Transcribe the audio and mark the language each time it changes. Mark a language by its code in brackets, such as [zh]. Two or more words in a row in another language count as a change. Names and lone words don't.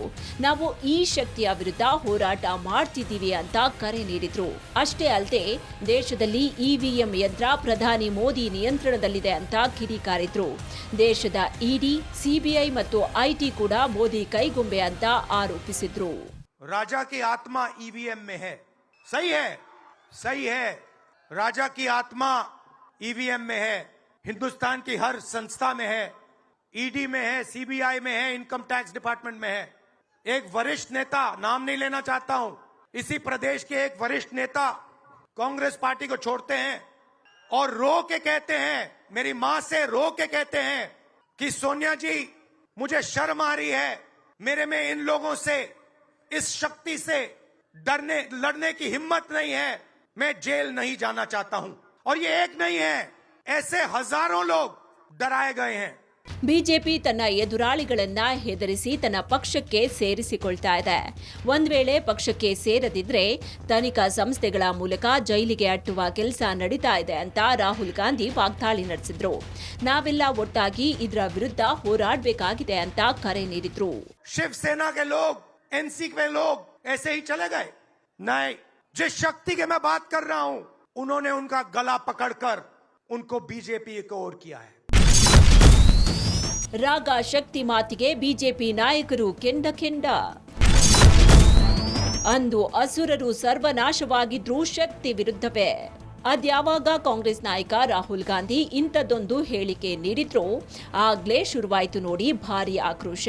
[kn] ನಾವು ಈ ಶಕ್ತಿಯ ವಿರುದ್ಧ ಹೋರಾಟ ಮಾಡ್ತಿದ್ದೀವಿ ಅಂತ ಕರೆ ನೀಡಿದ್ರು. ಅಷ್ಟೇ ಅಲ್ಲದೆ ದೇಶದಲ್ಲಿ ಇವಿಎಂ ಯಂತ್ರ ಪ್ರಧಾನಿ ಮೋದಿ ನಿಯಂತ್ರಣದಲ್ಲಿದೆ ಅಂತ ಕಿಡಿಕಾರಿದ್ರು. ದೇಶದ ಇಡಿ, ಸಿಬಿಐ ಮತ್ತು ಐಟಿ ಕೂಡ ಮೋದಿ ಕೈಗೊಂಬೆ ಅಂತ ಆರೋಪಿಸಿದ್ರು. [hi] राजा की आत्मा ईवीएम में है. सही है, सही है. राजा की आत्मा ईवीएम में है. हिंदुस्तान की हर संस्था में है, ईडी में है, सीबीआई में है, इनकम टैक्स डिपार्टमेंट में है. एक वरिष्ठ नेता, नाम नहीं लेना चाहता हूं, इसी प्रदेश के एक वरिष्ठ नेता कांग्रेस पार्टी को छोड़ते हैं और रो के कहते हैं, मेरी मां से रो के कहते हैं कि सोनिया जी मुझे शर्म आ रही है, मेरे में इन लोगों से, इस शक्ति से लड़ने की हिम्मत नहीं है, मैं जेल नहीं जाना चाहता हूं. और ये एक नहीं है, ऐसे हजारों लोग डराए गए हैं. [kn] ಬಿಜೆಪಿ ತನ್ನ ಎದುರಾಳಿಗಳನ್ನ ಹೆದರಿಸಿ ತನ್ನ ಪಕ್ಷಕ್ಕೆ ಸೇರಿಸಿಕೊಳ್ತಾ ಇದೆ. ಒಂದ್ ವೇಳೆ ಪಕ್ಷಕ್ಕೆ ಸೇರದಿದ್ರೆ ತನಿಖಾ ಸಂಸ್ಥೆಗಳ ಮೂಲಕ ಜೈಲಿಗೆ ಅಟ್ಟುವ ಕೆಲಸ ನಡೀತಾ ಇದೆ ಅಂತ ರಾಹುಲ್ ಗಾಂಧಿ ವಾಗ್ದಾಳಿ ನಡೆಸಿದ್ರು. ನಾವೆಲ್ಲ ಒಟ್ಟಾಗಿ ಇದರ ವಿರುದ್ಧ ಹೋರಾಡಬೇಕಾಗಿದೆ ಅಂತ ಕರೆ ನೀಡಿದ್ರು. [hi] शिवसेना के लोग, एनसी के लोग ऐसे ही चले गए? नहीं, जिस शक्ति के मैं बात कर रहा हूं, उन्होंने उनका गला पकड़कर उनको बीजेपी की ओर किया है. [kn] ರಾಗ ಶಕ್ತಿ ಮಾತಿಗೆ ಬಿಜೆಪಿ ನಾಯಕರು ಕೆಂಡ. ಅಂದು ಅಸುರರು ಸರ್ವನಾಶವಾಗಿದ್ರೂ ಶಕ್ತಿ ವಿರುದ್ಧವೇ. ಅದ್ಯಾವಾಗ ಕಾಂಗ್ರೆಸ್ ನಾಯಕ ರಾಹುಲ್ ಗಾಂಧಿ ಇಂಥದ್ದೊಂದು ಹೇಳಿಕೆ ನೀಡಿದ್ರೋ ಆಗ್ಲೇ ಶುರುವಾಯಿತು ನೋಡಿ ಭಾರೀ ಆಕ್ರೋಶ.